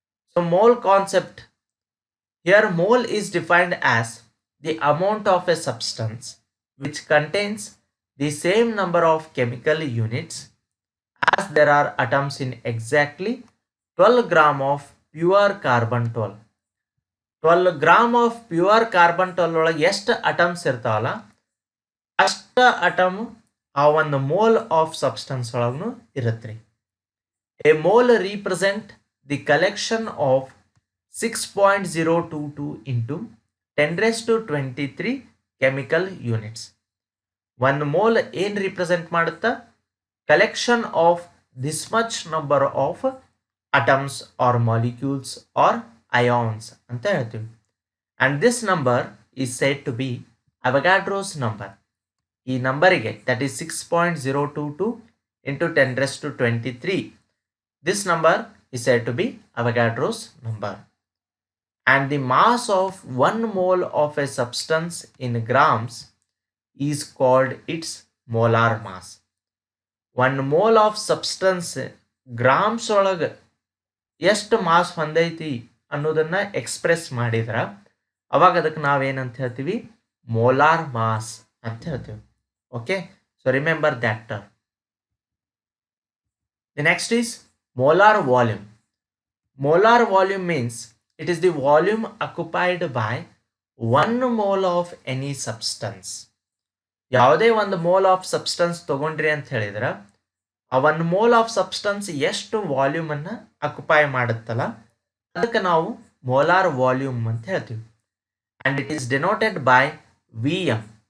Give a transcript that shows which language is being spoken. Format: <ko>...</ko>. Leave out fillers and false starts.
<en>So mole concept, here mole is defined as the amount of a substance which contains the same number of chemical units as there are atoms in exactly 12 gram of pure carbon 12. 12 gram of pure carbon 12</en> <kn>ಒಳಗೆ ಎಷ್ಟು atoms ಇರ್ತಾವಲ್ಲ ಅಷ್ಟ atom ಆ ಒಂದು mole of substance ಒಳಗೂ ಇರುತ್ತೆ.</kn> <en>A mole represent the collection of 6.022 into 10⁻23 chemical units.</en> <kn>ಒಂದು mole ಏನು ರಿಪ್ರೆಸೆಂಟ್ ಮಾಡುತ್ತಾ?</kn> <en>collection of this much number of atoms or molecules or ions</en> <kn>ಅಂತ ಹೇಳ್ತೀವಿ.</kn> <en>And this number is said to be Avogadro's number.</en> <kn>ಈ ನಂಬರಿಗೆ,</kn> <en>That is 6.022 into 10⁻23, this number is said to be Avogadro's number. And the mass of 1 mole of a substance in grams is called its molar mass. 1 mole of substance grams</en> <kn>ಒಳಗೆ ಎಷ್ಟು mass ಹೊಂದೈತಿ ಅನ್ನೋದನ್ನ express ಮಾಡಿದ್ರ ಅವಾಗ ಅದಕ್ಕೆ ನಾವೇನಂತ ಹೇಳ್ತೀವಿ? Molar mass ಅಂತ ಹೇಳ್ತೀವಿ.</kn> <en>Okay, so remember that term. The next is molar volume. Molar volume means it is the volume occupied by 1 mole of any substance.</en> <kn>ಯಾವುದೇ ಒಂದು ಮೋಲ್ ಆಫ್ ಸಬ್ಸ್ಟೆನ್ಸ್ ತಗೊಂಡ್ರಿ ಅಂತ ಹೇಳಿದ್ರೆ ಆ 1 ಮೋಲ್ ಆಫ್ ಸಬ್ಸ್ಟೆನ್ಸ್ ಎಷ್ಟು volume ಅನ್ನ ಅಕ್ಯುಪೈ ಮಾಡುತ್ತಲ್ಲ ಅದಕ್ಕೆ ನಾವು ಮೋಲಾರ್ ವಾಲ್ಯೂಮ್ ಅಂತ ಹೇಳ್ತೀವಿ.</kn> <en>And it is denoted by Vm.</en>